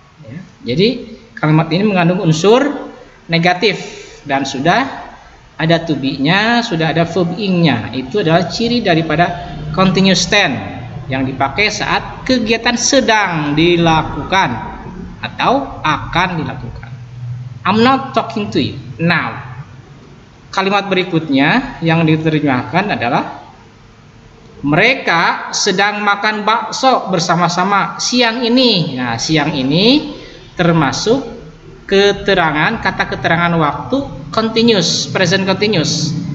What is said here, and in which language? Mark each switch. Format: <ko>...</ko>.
<id>Ya, jadi kalimat ini mengandung unsur negatif dan sudah ada to be-nya, sudah ada verb ing-nya. Itu adalah ciri daripada continuous tense yang dipakai saat kegiatan sedang dilakukan atau akan dilakukan.</id> <en>I'm not talking to you now.</en> <id>Kalimat berikutnya yang diterjemahkan adalah mereka sedang makan bakso bersama-sama siang ini. Nah, siang ini termasuk keterangan, kata keterangan waktu continuous, present continuous.</id>